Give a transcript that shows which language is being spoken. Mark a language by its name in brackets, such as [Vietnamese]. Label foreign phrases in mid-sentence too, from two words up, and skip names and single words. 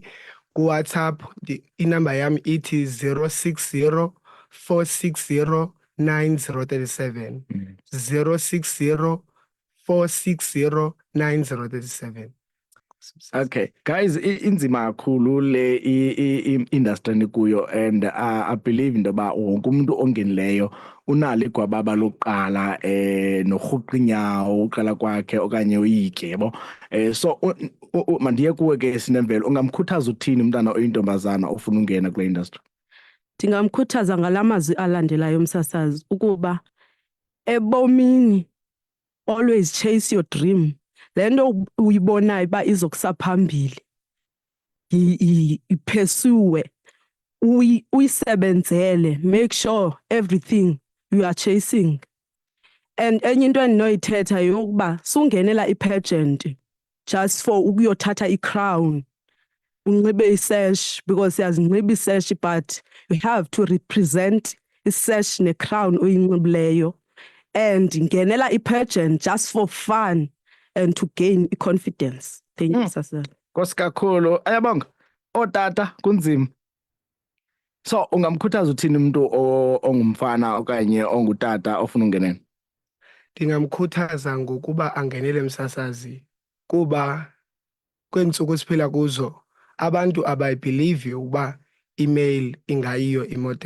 [Zulu] KuWhatsApp inamba yami ithi 060 460 9037 060 460 9037. [English] Okay, guys, [Xhosa] inzima kakhulu le industry nikuyo [English] and I believe [Xhosa] into ba wonke umuntu ongenileyo unalo igwababa lokuqala norhuqinyawo uqala kwakhe okanye uyityebo so mandiye kuwe ke Sinemvelo ungamkhuthaza uthini umntana oyintombazana ofuna ungena kule industry? Ndingamkhuthaza ngalamazwi alandelayo umsasazi ukuba ebomini [English] always chase your dream. [Xhosa] Lento uyibonayo ba izokusaphambili. Pursue. Uyisebenzele. [English] Make sure everything you are chasing. [Xhosa] And enye into endinoyithetha yokuba sungenela ipageant [English] just for [Xhosa] ukuyothatha i-crown. Unxibe isesh because siyazinxiba isesh [English] but you have to represent [Xhosa] isesh ne-crown oyinxibileyo. And ngenela i-pageant [English] just for fun and to gain confidence. Thank you, Sasel. [Zulu] Nkosi kakhulu. Ayabonga. Otata kunzima. [Xhosa] So ungamkhuthaza uthini umuntu ongumfana okanye ongutata ofuna ungenela? Ndingamkhuthaza ngokuba angenele msasazi kuba kweentsuku siphila kuzo abantu abayibhilivi uba [English] email ingayiyo [Xhosa] imodel.